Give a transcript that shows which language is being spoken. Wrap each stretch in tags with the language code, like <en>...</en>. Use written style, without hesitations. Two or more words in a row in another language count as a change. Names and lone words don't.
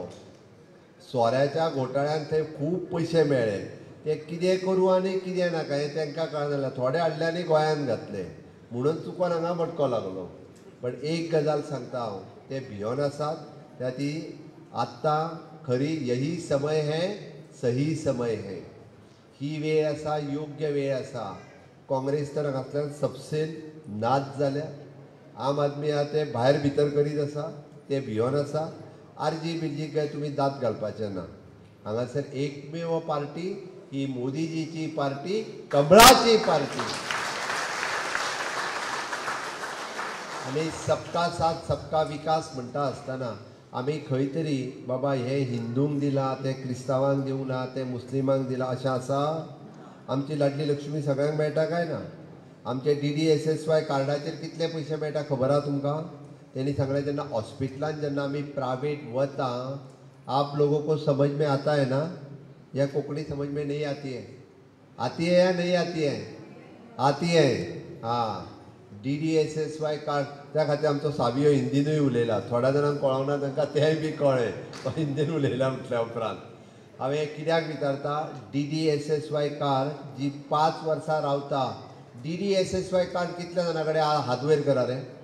<kok>सोऱ्याच्या घोटाळ्यान थंय खूब पयशे मेळ्ळे. ते कितें करूं आनी कितें नाका हें तांकां कळनासलें. थोडे हाडले आनी गोंयांत घातले म्हणून चुकोन हांगा भटको लागलो. पण एक गजाल सांगता हांव, ते भियोन आसात त्या ती आत्तां खरी</kok> <hi>यही समय है, सही समय है.</hi> <kok>ही वेळ आसा, योग्य वेळ आसा. काँग्रेस तर हांगांतल्यान सपसेल नाच जाल्या. आम आदमी आहा ते भायर भितर करीत आसा, ते भियोन आसा. आरजी बिरजी काय तुमी दात घालपाचें ना. हांगासर एकमेव पार्टी ही मोदीजीची पार्टी, कमळाची पार्टी. आनी</kok> <hi>सबका साथ सबका विकास</hi> <kok>म्हणटा आसतना आमी खंय तरी बाबा हे हिंदूंक दिला, ते क्रिस्तांवांक दिवंक ना, ते मुस्लिमांक दिला अशें आसा? आमची लाडली लक्ष्मी सगळ्यांक मेळटा काय ना? आमचे DDSSY कार्डाचेर कितले पयशे मेळटा खबर आहा तुमकां? तेणी सांगलें जेन्ना हॉस्पिटलान जेन्ना आमी प्रायवेट वता,</kok> <hi>आप लोगों को समझ में आता है ना? या कोंकणी समझ में नहीं आती है? आती है या नहीं आती है? आती है. हाँ,</hi> <kok>DDSSY कार्ड त्या खातीर आमचो सावियो हिंदीनूय उलयला. थोड्या जाणांक कळोंक ना तांकां तेंय बी कळ्ळें तो हिंदीन उलयला म्हटल्या उपरांत. हांवें कित्याक विचारता, DDSSY कार्ड जी 5 वर्सां रावता, DDSSY कार्ड कितल्या जाणां कडेन हात वयर करा रे.</kok>